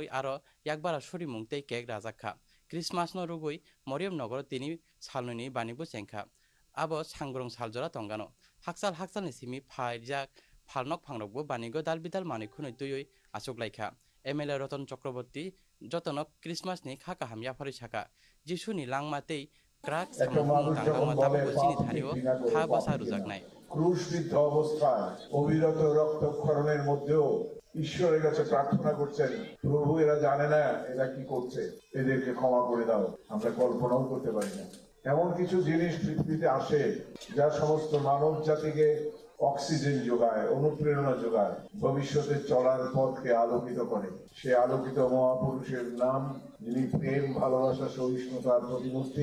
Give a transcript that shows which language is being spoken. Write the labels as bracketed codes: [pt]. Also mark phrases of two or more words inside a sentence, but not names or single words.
[trp] आरो याकबारा सुरिमुं तै केक राजाखा क्रिसमास न रुगै मरियम नगर तिनि सालनि बानिबो सेंखा आबो सांग्रं सालजरा तंगानो हाकसालनि सिमि फाइजाक फालनक फांरकबो बानिगो दालबिदाल मानिखुनै तुयै आसुकलाइखा एमएलए रतन चक्रवर्ती जतनक क्रिसमासनि खाकाहाम याफारि साखा जिसुनि लांमातै क्राक सामुनि तांगामा ताबो सिनि थारियो खा बासा रुजागनाय [bn] ক্রুশবিদ্ধ অবস্থায় অবিরত রক্তক্ষরণের মধ্যেও ঈশ্বরের কাছে প্রার্থনা করছেন প্রভু এরা জানে না এরা কি করছে এদেরকে ক্ষমা করে দাও আমরা কল্পনাও করতে পারি না এমন কিছু জিনিস পৃথিবীতে আসে যা সমস্ত মানব জাতিকে অক্সিজেন যোগায় অনুপ্রেরণা যোগায় ভবিষ্যতে চলার পথকে আলোকিত করে সে আলোকিত মহাপুরুষের নাম যিনি প্রেম ভালোবাসা সহিষ্ণুতার প্রতিমূর্তি